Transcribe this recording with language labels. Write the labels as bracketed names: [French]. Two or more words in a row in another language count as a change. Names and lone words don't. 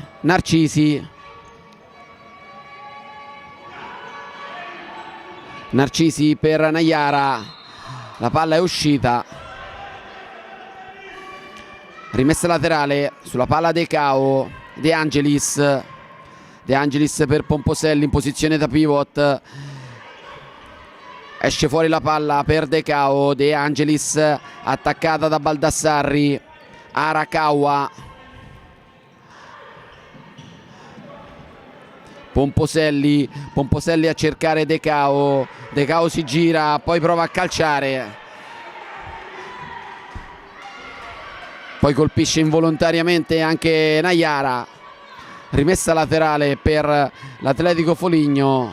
[Italian] Narcisi per Naiara, la palla è uscita, rimessa laterale sulla palla Decao. De Angelis per Pomposelli in posizione da pivot. Esce fuori la palla per Decao. De Angelis attaccata da Baldassarri. Arakawa. Pomposelli a cercare Decao. Decao si gira, poi prova a calciare. Poi colpisce involontariamente anche Naiara. Rimessa laterale per l'Atletico Foligno.